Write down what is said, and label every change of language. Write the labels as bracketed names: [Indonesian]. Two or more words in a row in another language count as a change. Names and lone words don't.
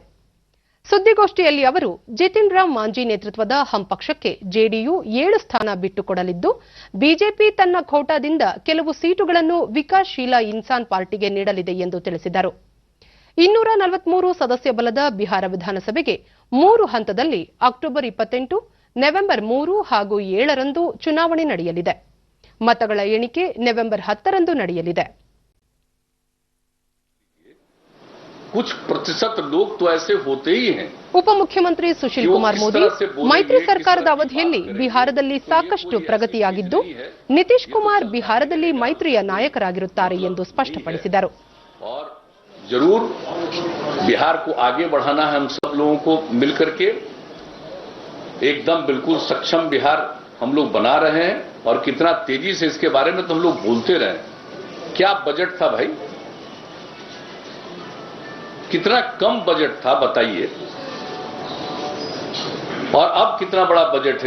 [Kannada] ಸುದ್ದಿಗೋಷ್ಠಿಯಲ್ಲಿ ಅವರು ಜಿತಿನ್ ರಾಮ್ ಮಾಂಜಿ ನೇತೃತ್ವದ ಹಮ್ ಪಕ್ಷಕ್ಕೆ ಜೆಡಿಯು 7 ಸ್ಥಾನ ಬಿಟ್ಟುಕೊಡಲಿದ್ದು, ಬಿಜೆಪಿ ತನ್ನ ಖೋಟಾದಿಂದ ಕೆಲವು ಸೀಟುಗಳನ್ನು ವಿಕಾಸ್ಶೀಲ ಇನ್ಸಾನ್ ಪಾರ್ಟಿಗೆ ನೀಡಲಿದೆ ಎಂದು ತಿಳಿಸಿದರು. 243 ಸದಸ್ಯ ಬಲದ ಬಿಹಾರ ವಿಧಾನಸಭೆಗೆ 3 ಹಂತದಲ್ಲಿ ಅಕ್ಟೋಬರ್ 28, ನವೆಂಬರ್ 3 ಹಾಗೂ 7ರಂದು ಚುನಾವಣೆ ನಡೆಯಲಿದೆ. ಮತಗಳ ಎಣಿಕೆ ನವೆಂಬರ್ 10ರಂದು ನಡೆಯಲಿದೆ. [Hindi] कुछ प्रतिशत लोग तो ऐसे होते ही हैं. [Kannada] ಉಪಮುಖ್ಯಮಂತ್ರಿ ಸುಶೀಲ್ ಕುಮಾರ್ ಮೋದಿ ಮೈತ್ರಿ ಸರ್ಕಾರದ ಅವಧಿಯಲ್ಲಿ ಬಿಹಾರದಲ್ಲಿ ಸಾಕಷ್ಟು ಪ್ರಗತಿಯಾಗಿದ್ದು, ನಿತೀಶ್ ಕುಮಾರ್ ಬಿಹಾರದಲ್ಲಿ ಮೈತ್ರಿಯ ನಾಯಕರಾಗಿರುತ್ತಾರೆ ಎಂದು ಸ್ಪಷ್ಟಪಡಿಸಿದರು. [Hindi] और जरूर बिहार को आगे बढ़ाना है हम सब लोगों को मिलकर के. एकदम बिल्कुल सक्षम बिहार हम लोग बना रहे हैं और कितना तेजी से इसके बारे में तो हम लोग बोलते रहे. क्या बजट था भाई, कितना कम बजट था बताइए, और अब कितना बड़ा बजट है.